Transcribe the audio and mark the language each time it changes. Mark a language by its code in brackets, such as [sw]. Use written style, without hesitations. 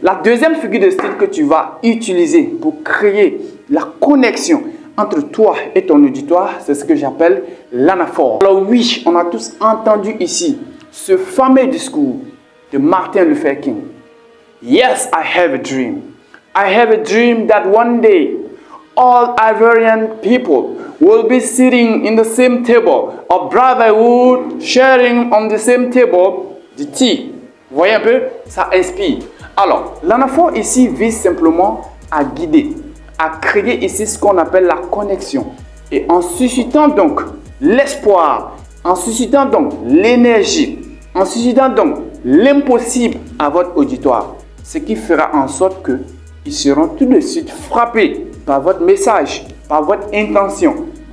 [fr] La deuxième figure de style que tu vas utiliser pour créer la connexion entre toi et ton auditoire, c'est ce que j'appelle l'anaphore. Alors oui, on a tous entendu ici ce fameux discours de Martin Luther King. [en] Yes, I have a dream. I have a dream that one day all Ivorian people will be sitting in the same table of brotherhood, sharing on the same table the tea. [fr] Vous voyez un peu? Ça inspire. Alors, l'anaphore ici vise simplement à guider, à créer ici ce qu'on appelle la connexion. Et en suscitant donc l'espoir, en suscitant donc l'énergie, en suscitant donc l'impossible à votre auditoire, ce qui fera en sorte qu'ils seront tout de suite frappés par votre message, par votre intention.